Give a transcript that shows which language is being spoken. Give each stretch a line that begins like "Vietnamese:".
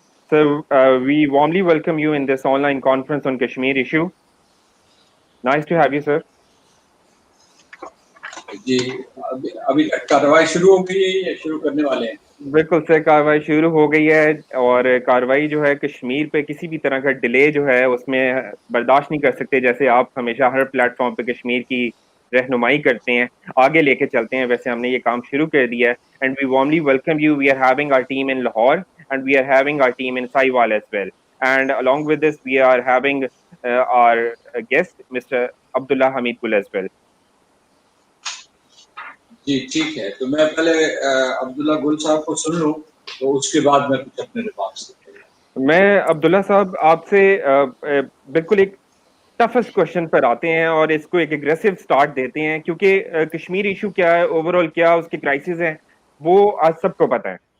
English: So we warmly welcome you in this online conference on Kashmir issue. Nice to have you, sir.
Urdu: جی ابھی تک کارروائی شروع ہو گئی ہے یا شروع کرنے والے ہیں؟ بالکل سر، کاروائی شروع ہو گئی ہے، اور کاروائی جو ہے کشمیر پہ کسی بھی طرح کا ڈیلے جو ہے اس میں برداشت نہیں کر سکتے. جیسے آپ ہمیشہ ہر پلیٹ فارم پہ کشمیر کی رہنمائی کرتے ہیں، آگے لے کے چلتے ہیں، ویسے ہم نے یہ کام شروع کر دیا ہے.
English: And we warmly welcome you. We are having our team in Lahore and we are having our team in Sahiwal as well. اینڈ along with this we are having our guest Mr. Abdullah Hamid Gul as well.
Urdu: جی ٹھیک ہے، تو میں پہلے عبداللہ گل صاحب کو سن لوں تو اس کے بعد میں کچھ اپنے ریمارکس میں عبداللہ صاحب آپ سے بالکل ایک ٹفسٹ کوشچن پر آتے ہیں اور اس کو ایک اگریسو سٹارٹ دیتے ہیں، کیونکہ کشمیر ایشو کیا ہے، اوور آل کیا اس کے کرائسس ہیں، وہ آج سب کو پتہ ہے.